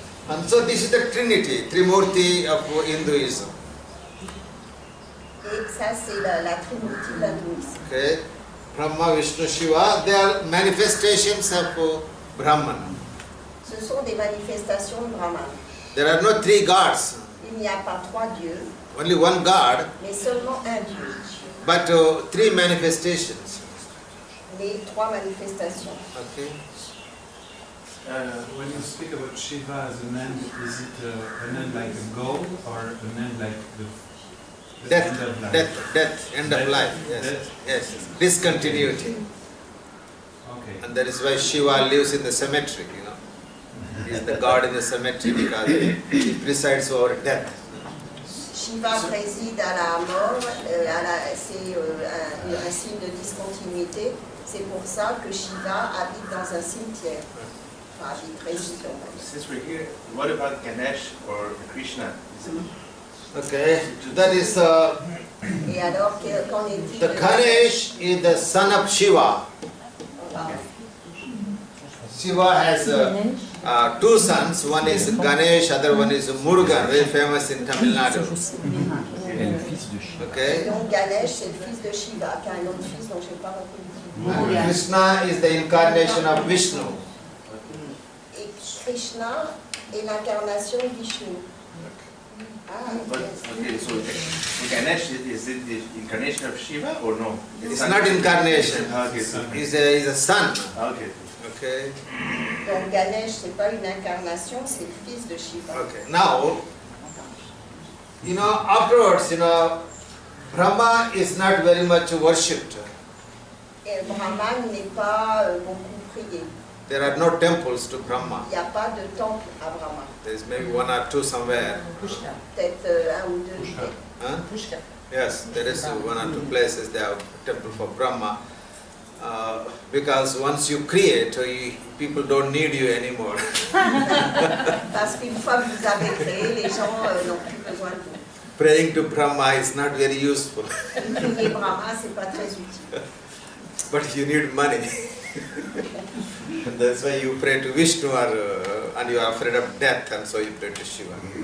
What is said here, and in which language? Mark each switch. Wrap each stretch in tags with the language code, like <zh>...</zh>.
<en>And so this is the Trinity, Trimurti of Hinduism.</en> <fr>Et ça, c'est la Trinité de l'hindouisme.</fr> <en>Okay. Brahma, Vishnu, Shiva, they are manifestations of Brahman.</en> <fr>Ce sont des manifestations de Brahman.</fr> <en>There are no three gods.</en> <fr>Il n'y a pas trois dieux,</fr> <en>Only one God,</en> <fr>mais seulement un dieu.</fr> <en>but three manifestations.</en> <fr>Les trois manifestations.</fr> <en>Okay. When you speak about Shiva as a man, is it a man like a goal or a man like the end of life? Death, end of life. Yes. Discontinuity. Okay. And that is why Shiva lives in the cemetery, He is the God in the cemetery because he presides over death.</en> <fr>Shiva préside à la mort, c'est un signe de discontinuité. C'est pour ça que Shiva habite dans un cimetière. Enfin, habite, réside, on va dire.</fr> <en>Since we're here, what about Ganesh or Krishna? Okay, that is</en> <fr>Et alors, qu'en est-il</fr> <en>the Ganesh is the son of Shiva. Shiva has two sons. One is Ganesh, other one is Murugan, very famous in Tamil Nadu. Okay.</en> <fr>Donc Ganesh, c'est le fils de Shiva, qui a un autre fils dont je n'ai pas reconnu.</fr> <en>And Krishna is the incarnation of Vishnu.</en> <fr>Et Krishna est l'incarnation de Vishnu. Ah,</fr> <en>But, yes. okay, so Ganesh, is it the incarnation of Shiva or no? It's not incarnation. Okay, so, He's a son. okay. Okay.</en> <fr>Donc Ganesh, c'est pas une incarnation, c'est le fils de Shiva.</fr> <en>Okay. Now, afterwards, Brahma is not very much worshipped.</en> <fr>Et Brahman n'est pas beaucoup prié.</fr> <en>There are no temples to Brahma.</en> <fr>Il n'y a pas de temple à Brahma.</fr> <en>There is maybe one or two somewhere.</en> <fr>Peut-être un ou deux.</fr> <en>Huh? Yes, there is one or two places they have temple for Brahma. Because once you create, people don't need you anymore.</en> <fr>Parce qu'une fois que vous avez créé, les gens n'ont plus besoin de vous.</fr> <en>Praying to Brahma is not very useful.</en> <fr>Prier Brahma, c'est pas très utile.</fr> <en>But you need money. And that's why you pray to Vishnu and you are afraid of death, and so you pray to Shiva.</en>